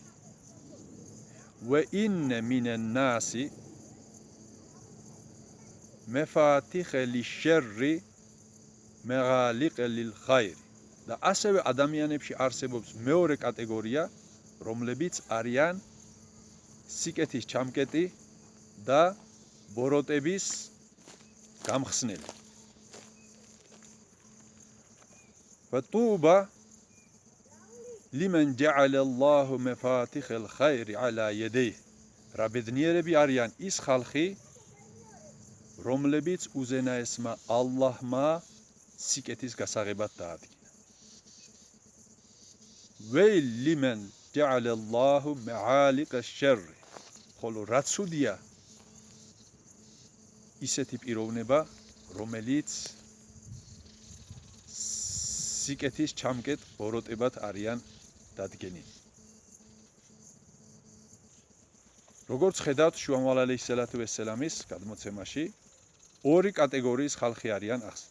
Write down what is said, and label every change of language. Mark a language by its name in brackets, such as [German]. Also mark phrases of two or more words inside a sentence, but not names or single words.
[Arabic] وإن من الناس مفاتيح للشر مغاليق للخير [Georgian] და ასევე ადამიანებში არსებობს მეორე კატეგორია, რომლებიც არიან სიკეთის ჩამკეტი და ბოროტების გამხსნელი. [Arabic] فطوبى لمن جعل الله مفاتيح الخير على يديه. [Georgian] რაბედნიერები არიან ის ხალხი, რომლებიც უზენაესმა ალლაჰმა სიკეთის გასაღებად დაადგინა. [Arabic] ويل لمن جعل الله معالق الشر. [Georgian] ხოლო რა ცუდია ისეთი პიროვნება, რომელიც სიკეთის ჩამკეტ ბოროტებად არიან დადგენილი. როგორც ხედავთ შუამალ ალეისალატუ ვესალამის გადმოცემაში, ორი კატეგორიის ხალხი არიან ახსნილი.